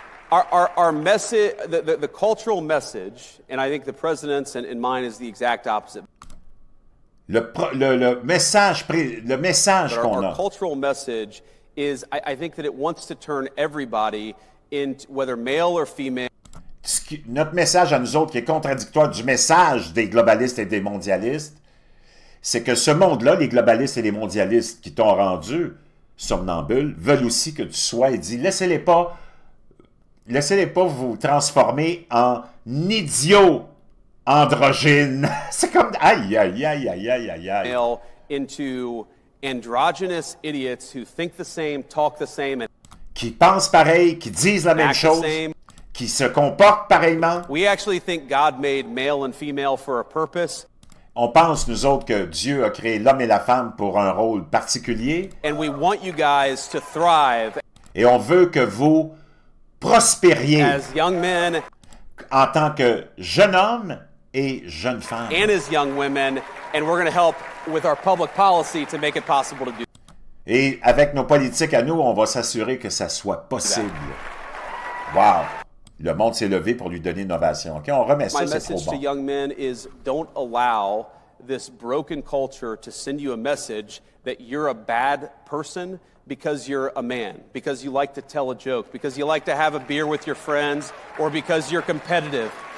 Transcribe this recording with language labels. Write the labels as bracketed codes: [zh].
[en] Our message, the cultural message, and I think the president's and mine is the exact opposite. [fr] Le message qu'on a. [en] Our cultural message is, I think that it wants to turn everybody into, whether male or female. [fr] Notre message à nous autres, qui est contradictoire du message des globalistes et des mondialistes, c'est que ce monde-là, les globalistes et les mondialistes qui t'ont rendu somnambule, veulent aussi que tu sois, et dit, laissez-les pas vous transformer en idiots androgynes. C'est comme, aïe, aïe, aïe, aïe, aïe, aïe, aïe. [en] Into androgynous idiots who think the same, talk the same, [fr] qui pensent pareil, qui disent la même chose, qui se comportent pareillement. [en] We actually think God made male and female for a purpose. [fr] On pense, nous autres, que Dieu a créé l'homme et la femme pour un rôle particulier. [en] And we want you guys to thrive. [fr] Et on veut que vous prospériez [en] as young men, [fr] en tant que jeune homme et jeune femme. [en] And as young women, and we're going to help with our public policy to make it possible to do. [fr] Et avec nos politiques à nous, on va s'assurer que ça soit possible. Wow! Le monde s'est levé pour lui donner une ovation. OK, on remet ça, c'est trop bon. [en] My message to young men is don't allow this broken culture to send you a message that you're a bad person because you're a man, because you like to tell a joke, because you like to have a beer with your friends, or because you're competitive.